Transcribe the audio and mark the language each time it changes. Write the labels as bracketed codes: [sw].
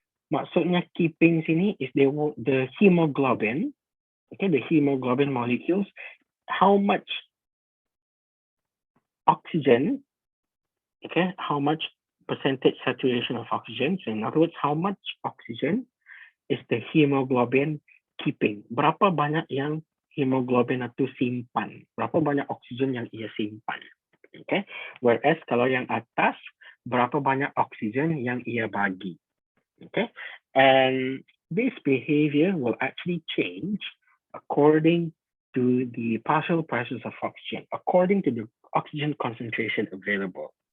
[ms] Maksudnya [en] keeping [ms] sini [en] is the hemoglobin, okay, the hemoglobin molecules, how much oxygen, okay, how much percentage saturation of oxygen. So in other words, how much oxygen is the hemoglobin keeping? [ms] Berapa banyak yang hemoglobin itu simpan? Berapa banyak oksigen yang ia simpan? [en] Okay. Whereas [ms] kalau yang atas, berapa banyak oksigen yang ia bagi? [en] Okay. And this behavior will actually change according to the partial pressures of oxygen, according to the oxygen concentration available.